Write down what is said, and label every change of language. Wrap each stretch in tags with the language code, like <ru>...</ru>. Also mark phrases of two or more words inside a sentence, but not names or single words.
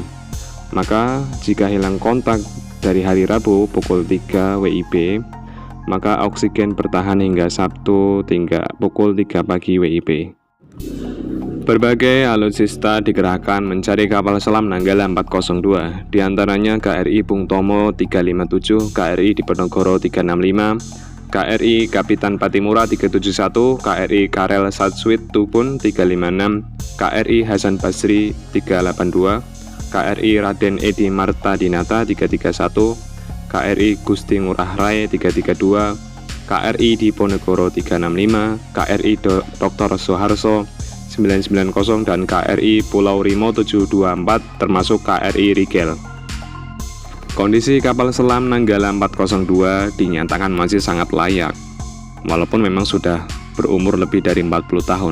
<id>Maka jika hilang kontak dari hari Rabu pukul 3 WIB, maka oksigen bertahan hingga Sabtu pukul 3 pagi WIB. Berbagai alutsista dikerahkan mencari kapal selam Nanggala 402, diantaranya KRI Bung Tomo 357, KRI Diponegoro 365, KRI Kapitan Patimura 371, KRI Karel Satswit Tubun 356, KRI Hasan Basri 382, KRI Raden Edi Marta Dinata 331, KRI Gusti Ngurah Rai 332, KRI Diponegoro 365, KRI Dr. Soeharto 990 dan KRI Pulau Rimo 724 termasuk KRI Rigel. Kondisi kapal selam Nanggala 402 dinyatakan masih sangat layak, walaupun memang sudah berumur lebih dari 40 tahun.</id>